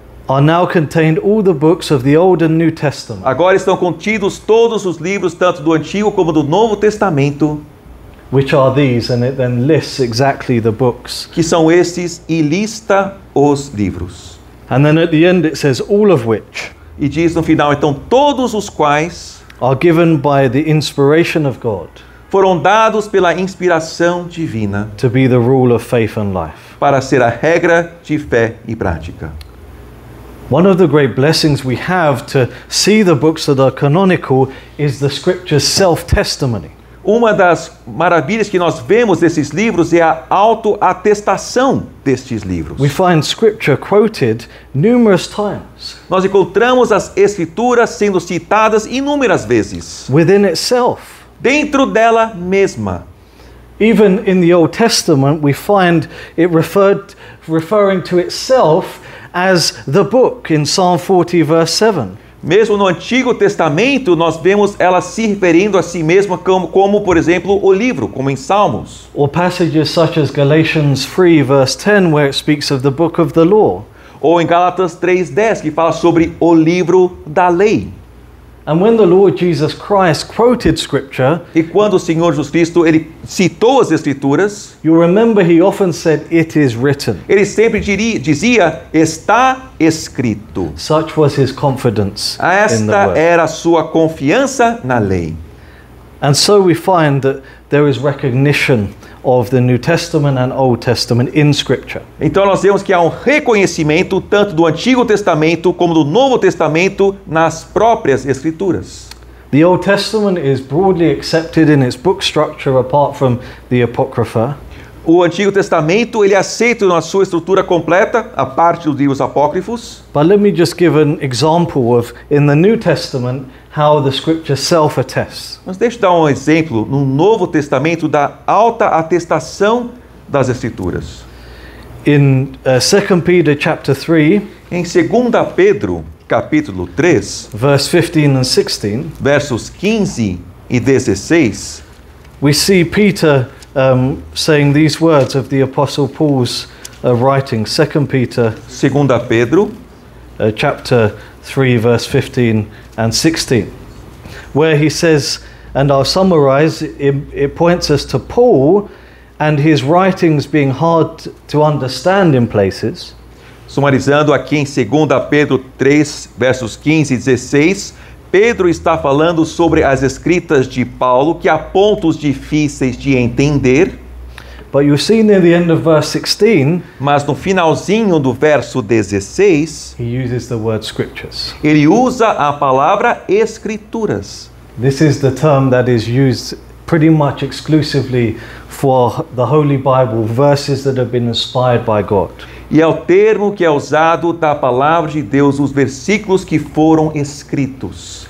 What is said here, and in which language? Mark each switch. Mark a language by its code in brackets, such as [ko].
[en] are now contained all the books of the Old and New Testament, [pt] agora estão contidos todos os livros, tanto do Antigo como do Novo Testamento, [en] which are these, and it then lists exactly the books. [pt] que são estes, e lista os livros. [en] And then at the end it says, all of which [pt] E diz no final, então, todos os quais [en] are given by the inspiration of God [pt] foram dados pela inspiração divina [en] to be the rule of faith and life. [pt] para ser a regra de fé e prática. [en] One of the great blessings we have to see the books that are canonical is the Scripture's self-testimony. [pt] Uma das maravilhas que nós vemos desses livros é a autoatestação destes livros. [en] We find Scripture quoted numerous times [pt] Nós encontramos as Escrituras sendo citadas inúmeras vezes, [en] within itself. [pt] dentro dela mesma. [en] Even in the Old Testament, we find it referring to itself as the book in Psalm 40, verse 7. [pt] Mesmo no Antigo Testamento, nós vemos ela se referindo a si mesma como, por exemplo, o livro, como em Salmos. [en] Or passages such as Galatians 3, verse 10, where it speaks of the book of the law. [pt] Ou em Gálatas 3:10, que fala sobre o livro da lei. [en] And when the Lord Jesus Christ quoted Scripture, [pt] E quando o Senhor Jesus Cristo ele citou as Escrituras, [en] you remember he often said, "It is written." [pt] ele sempre dizia, está escrito. [en] Such was his confidence in the [pt] Esta [en] word. [pt] era a sua confiança na lei. [en] And so we find that there is recognition of the New Testament and Old Testament in Scripture. [pt] Então nós vemos que há um reconhecimento tanto do Antigo Testamento como do Novo Testamento nas próprias Escrituras. [en] The Old Testament is broadly accepted in its book structure apart from the Apocrypha. [pt] O Antigo Testamento ele é aceito na sua estrutura completa, a parte dos livros apócrifos. [en] But let me just give an example of, in the New Testament, how the Scripture self-attests. [pt] Mas deixa eu dar um exemplo no Novo Testamento da alta atestação das Escrituras. [en] In 2 Peter chapter 3, [pt] Em 2 Pedro, capítulo 3, [en] verse 15 and 16, [pt] versos 15 e 16, [en] we see Peter saying these words of the Apostle Paul's writing, 2 Peter [pt] 2 Pedro, [en] chapter 3, verse 15 and 16, where he says, and I'll summarize, it points us to Paul and his writings being hard to understand in places. [pt] sumarizando aqui em 2 Pedro 3, versos 15 e 16, Pedro está falando sobre as escritas de Paulo, que há pontos difíceis de entender, [en] But you see near the end of verse 16, [pt] mas no finalzinho do verso 16, [en] he uses the word scriptures. [pt] ele usa a palavra escrituras. [en] This is the term that is used pretty much exclusively for the Holy Bible, verses that have been inspired by God. [pt] E é o termo que é usado da palavra de Deus, os versículos que foram escritos.